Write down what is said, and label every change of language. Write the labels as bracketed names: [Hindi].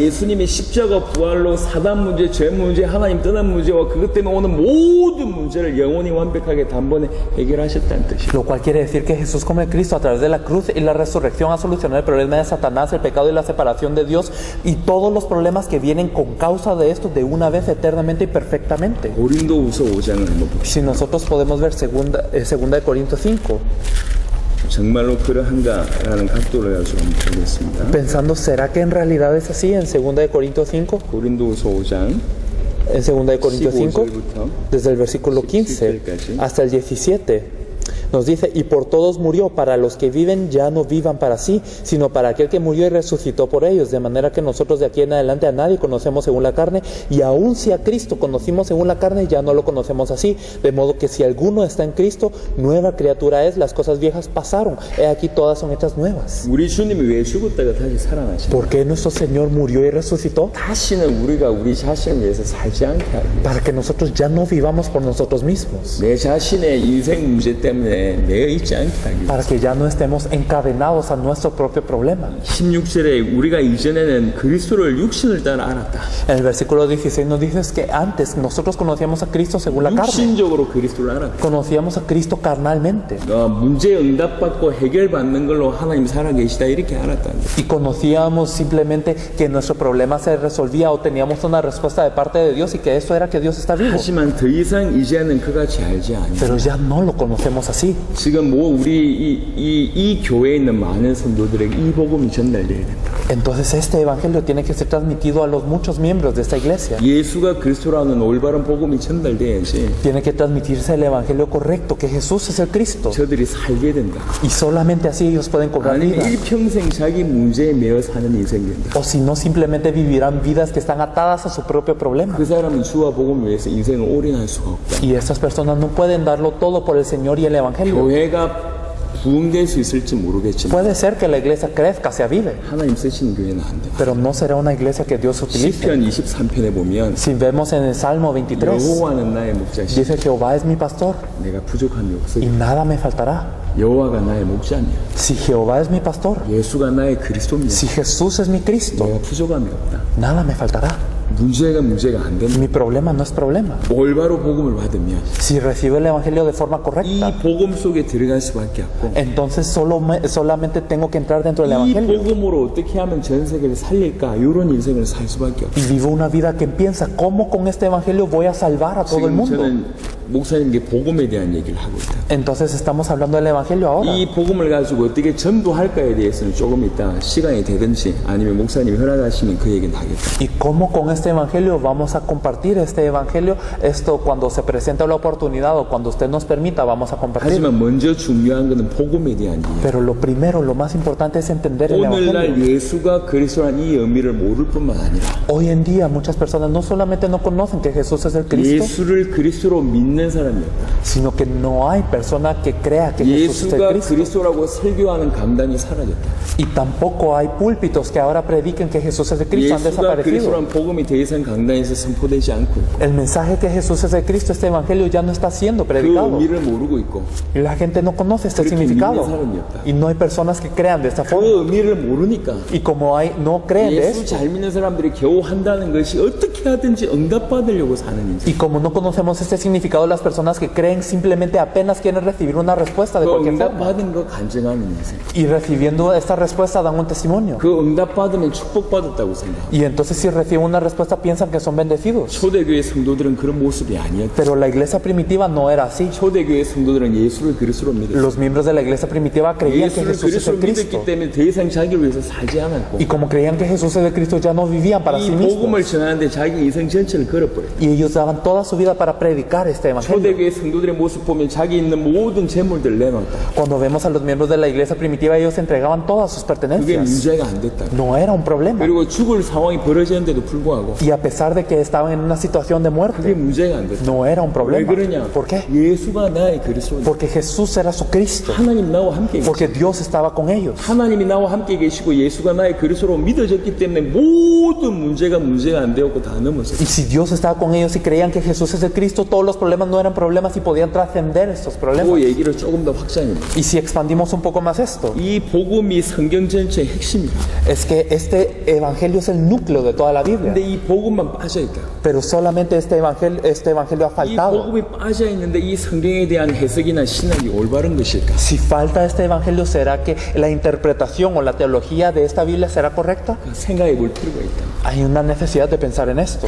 [Korean] 예수님의 십자가 부활로 사단 문제, 죄 문제, 하나님 떠난 문제와 그것 때문에 오는 모든 문제를 영원히 완벽하게 단번에 해결하셨다는 뜻이에요. [Spanish] Lo cual quiere decir que Jesús como el Cristo a través de la cruz y la resurrección ha solucionado el problema de Satanás, el pecado y la separación de Dios y todos los problemas que vienen con causa de esto de una vez eternamente y perfectamente. [Korean] 고린도후서 5장을 한번 봅시다. [Spanish] Si nosotros podemos ver segunda de Corintios 5, [Korean] 정말로 그러한가라는 각도를 가지고 한번 보겠습니다. [Spanish] pensando, ¿será que en realidad es así en segunda de Corintios 5? [Korean] 고린도후서 5장 [Spanish] En segunda de Corintios 5, [Korean] 15절부터 [Spanish] desde el versículo 15 hasta el 17. Nos dice, y por todos murió, para los que viven ya no vivan para sí, sino para aquel que murió y resucitó por ellos, de manera que nosotros de aquí en adelante a nadie conocemos según la carne, y aun si a Cristo conocimos según la carne, ya no lo conocemos así, de modo que si alguno está en Cristo, nueva criatura es, las cosas viejas pasaron, he aquí todas son hechas nuevas. [Korean] 우리 주님이 왜 죽었다가 다시 살아나시나? [Spanish] ¿Por qué nuestro Señor murió y resucitó? [Korean] 다시는 우리가 우리 자신을 위해서 살지 않게 하기 위해서 [Spanish] Para que nosotros ya no vivamos por nosotros mismos, [Korean] 내 자신의 인생 문제 때문에 매여 있지 않게 하기 위해서 [Spanish] para que ya no estemos encadenados a nuestro propio problema. [Korean] 16절에 우리가 이전에는 그리스도를 육신을 따라 알았다. [Spanish] En el versículo 16 nos dice que antes nosotros conocíamos a Cristo según la carne, [Korean] 육신적으로 그리스도를 알았다. [Spanish] conocíamos a Cristo carnalmente [Korean] 문제 응답받고 해결받는 걸로 하나님 살아계시다 이렇게 알았다. [Spanish] y conocíamos simplemente que nuestro problema se resolvía o teníamos una respuesta de parte de Dios y que eso era que Dios está vivo. [Korean] 하지만 더 이상 이제는 그같이 알지 않냐. [Spanish] Pero ya no lo conocemos así. [Korean] 지금 우리 이 교회에 있는 많은 성도들에게 이 복음이 전달돼야 된다. [Spanish] Entonces este evangelio tiene que ser transmitido a los muchos miembros de esta iglesia. [Korean] 예수가 그리스도라는 올바른 복음이 전달돼야지 [Spanish] Tiene que transmitirse el evangelio correcto, que Jesús es el Cristo. [Korean] 저들이 살게 된다. [Spanish] Y solamente así ellos pueden cobrar [Korean] 아니 [Spanish] vida. [Korean] 일평생 자기 문제에 매여 사는 인생이 된다. [Spanish] O si no, simplemente vivirán vidas que están atadas a su propio problema. [Korean] 그 사람은 주와 복음을 위해서 인생을 올인할 수가 없다. [Spanish] Y estas personas no pueden darlo todo por el Señor y el evangelio. [Korean] 교회가 부흥될 수 있을지 모르겠지만 [Spanish] Puede ser que la iglesia crezca, se avive, [Korean] 하나님 쓰시는 교회는 안 돼. [Spanish] pero no será una iglesia que Dios utilice. [Korean] 시편 23편에 보면 [Spanish] Si vemos en el Salmo 23, [Korean] 여호와는 나의 목자시 [Spanish] dice Jehová es mi pastor [Korean] 내가 부족함이 [Spanish] y [Korean] 없으리 [Spanish] nada me faltará. [Korean] 여호와가 나의 목자냐 [Spanish] Si Jehová es mi pastor, [Korean] 예수가 나의 그리스도냐 [Spanish] si Jesús es mi Cristo, [Korean] 내가 부족함이 없다. [Spanish] nada me faltará. [Korean] 문제가 안 된다. [Spanish] Mi problema no es problema. [Korean] 올바로 복음을 받으면 [Spanish] Si recibo el Evangelio de forma [Korean] 이 [Spanish] correcta, [Korean] 복음 속에 들어갈 수밖에 없고 [Spanish] entonces solamente tengo que entrar dentro del [Korean] 이 [Spanish] Evangelio. [Korean] 복음으로 어떻게 하면 전 세계를 살릴까 이런 인생을 살 수밖에 없고 [Spanish] Y vivo una vida que piensa, ¿cómo con este Evangelio voy a salvar a todo el [Korean] 지금 [Spanish] mundo? [Korean] 저는 목사님께 복음에 대한 얘기를 하고 있다. [Spanish] Entonces estamos hablando del Evangelio ahora. [Korean] 이 복음을 가지고 어떻게 전도할까에 대해서는 조금 이따 시간이 되든지 아니면 목사님이 허락하시면 그 얘기는 하겠다. [Spanish] ¿Y cómo con este Evangelio vamos a compartir este Evangelio? Esto cuando se presenta la oportunidad o cuando usted nos permita, vamos a compartir. [Korean] 하지만 먼저 중요한 것은 복음에 대한 이해. [Spanish] Pero lo primero, lo más importante es entender el [Korean] 오늘날 [Spanish] Evangelio. [Korean] 예수가 그리스도란 이 의미를 모를 뿐만 아니라 [Spanish] Hoy en día muchas personas no solamente no conocen que Jesús es el Cristo, [Korean] 예수를 그리스도로 믿는 사람이 없다. [Spanish] sino que no hay persona que crea que Jesús es el [Korean] 예수가 [Spanish] Cristo. [Korean] 그리스도라고 설교하는 강단이 사라졌다. [Spanish] Y tampoco hay púlpitos que ahora prediquen que Jesús es el Cristo, han [Korean] 예수가 [Spanish] desaparecido. [Korean] 그리스도란 복음이 더 이상 강단에서 선포되지 않고 있고 [Spanish] El mensaje que Jesús es el Cristo, este Evangelio ya no está siendo [Korean] 그 [Spanish] predicado. [Korean] 의미를 모르고 있고 [Spanish] Y la gente no conoce este [Korean] 그렇게 [Spanish] significado. [Korean] 믿는 사람이 없다. [Spanish] Y no hay personas que crean de esta [Korean] 그 [Spanish] forma. [Korean] 의미를 모르니까 [Spanish] Y como no creen de [Korean] 예수 [Spanish] esto, [Korean] 잘 믿는 사람들이 겨우 한다는 것이 어떻게 하든지 응답받으려고 사는 인생. [Spanish] y como no conocemos este significado, las personas que creen simplemente apenas quieren recibir una respuesta de [Korean] 그 [Spanish] cualquier forma. [Korean] 응답받은 거 간증하는 인생. [Spanish] Y recibiendo esta respuesta dan un testimonio. [Korean] 그 응답받으면 축복받았다고 생각하고 [Spanish] Y entonces si reciben una respuesta piensan que son bendecidos. [Korean] 초대교회 성도들은 그런 모습이 아니었다. [Spanish] Pero la iglesia primitiva no era así. [Korean] 초대교회 성도들은 예수를 그리스도로 믿었다. [Spanish] Los miembros de la iglesia primitiva creían que [Korean] 예수를 [Spanish] Jesús es [Korean] 그리스도로 [Spanish] el Cristo. [Korean] 믿었기 때문에 더 이상 자기를 위해서 살지 않았고 [Spanish] Y como creían que Jesús es el Cristo, ya no vivían para [Korean] 이 [Spanish] sí mismos. [Korean] 복음을 전하는데 자기 인생 전체를 걸어버렸다. [Spanish] Y ellos daban toda su vida para predicar este evangelio. [Korean] 초대교회 성도들의 모습 보면 자기 있는 모든 재물들을 내놓았다. [Spanish] Cuando vemos a los miembros de la iglesia primitiva, ellos entregaban todas sus [Korean] 그게 [Spanish] pertenencias. [Korean] 문제가 안 됐다. [Spanish] No era un problema. [Korean] 그리고 죽을 상황이 벌어졌는데도 불구하고 [Spanish] Y a pesar de que estaban en una situación de [Korean] 그게 [Spanish] muerte, [Korean] 문제가 안 됐다. [Spanish] no era un [Korean] 왜 [Spanish] problema. [Korean] 그러냐? [Spanish] ¿Por qué? [Korean] 예수가 나의 그리스도다. [Spanish] Porque Jesús era su Cristo. [Korean] 하나님 나와 함께 계시고 [Spanish] Porque Dios estaba con ellos. [Korean] 하나님이 나와 함께 계시고 예수가 나의 그리스도로 믿어졌기 때문에 모든 문제가 안 되었고 다 넘어섰다. [Spanish] Y si Dios estaba con ellos y creían que Jesús es el Cristo, todos los problemas no eran problemas y podían trascender estos problemas. [Korean] 그 얘기를 조금 더 확장해봅니다. [Spanish] Y si expandimos un poco más esto, [Korean] 이 복음이 성경 전체의 핵심이다. [Spanish] es que este evangelio es el núcleo de toda la Biblia. [Korean] 근데 이 복음만 빠져있다. [Spanish] Pero solamente este evangelio ha [Korean] 이 [Spanish] faltado. [Korean] 복음이 빠져있는데 이 성경에 대한 해석이나 신학이 올바른 것일까? [Spanish] Si falta este evangelio, ¿será que la interpretación o la teología de esta Biblia será correcta? [Korean] 생각해 볼 필요가 있다. [Spanish] Hay una necesidad de pensar en esto.